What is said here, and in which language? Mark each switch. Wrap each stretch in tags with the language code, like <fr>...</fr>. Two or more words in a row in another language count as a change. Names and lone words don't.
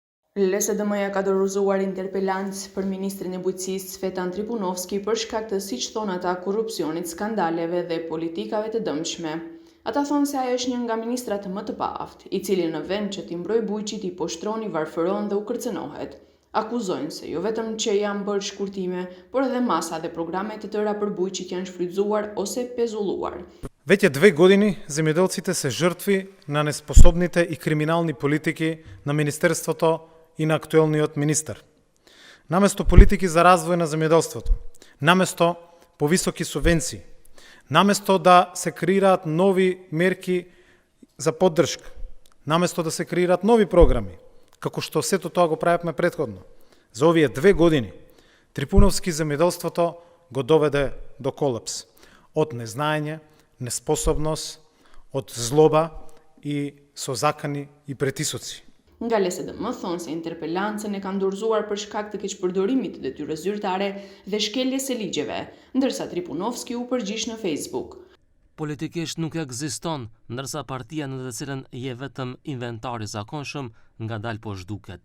<sq>LSDM-ja ka dorëzuar interpelancë për ministrin e bujqësisë Cvetan Tripunovski për shkak të, siç thonë ata, korrupsionit, skandaleve dhe politikave të dëmshme. Ata thonë se ai është një nga ministrat më të paaft, i cili në vend që t'i mbrojë bujqit i poshtroni, varfëron dhe u kërcënohet. Akuzojnë se jo vetëm që janë bërë shkurtime, por edhe masa dhe programe të tëra për bujqit janë shfrytzuar ose pezulluar.</sq> <mk>Веќе 2 години земјоделците се жртви на неспособните и криминални политики на Министерството и на актуелниот министер. Наместо политики за развој на земјоделството, наместо повисоки субвенции, наместо да се креираат нови мерки за поддршка, наместо да се креираат нови програми, како што сето тоа го правевме претходно. За овие 2 години Трипуновски земјоделството го доведе до колапс од незнаење, неспособност, од злоба и со закани и претисоци.</mk> <sq>Nga LSDM thonë se interpelancën e kanë dorëzuar për shkak të keqpërdorimit të detyrës zyrtare dhe shkeljes së ligjeve, ndërsa Tripunovski u përgjigj në Facebook. Politikisht nuk ekziston, ndërsa partia në të cilën je vetëm inventar i zakonshëm, ngadalë po zhduket.</sq>